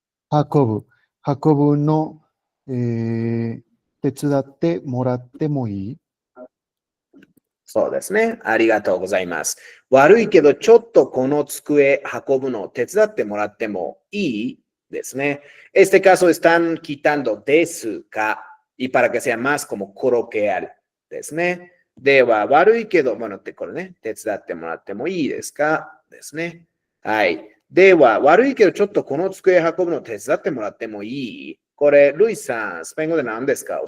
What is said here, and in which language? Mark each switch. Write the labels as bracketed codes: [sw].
[ja] 運ぶの、手伝ってもらってもいい？そうですね。ありがとうございます。悪いけど、ちょっとこの机運ぶのを手伝ってもらってもいいですね。 [es] Este caso están quitando [ja] desu ka [es] y para que sea más como coloquial [ja] ですね。では、悪いけど、bueno, これね、手伝ってもらってもいいですかですね。はい。では、悪いけど、ちょっとこの机運ぶのを手伝ってもらってもいい？これ、ルイさん、スペイン語で何ですか？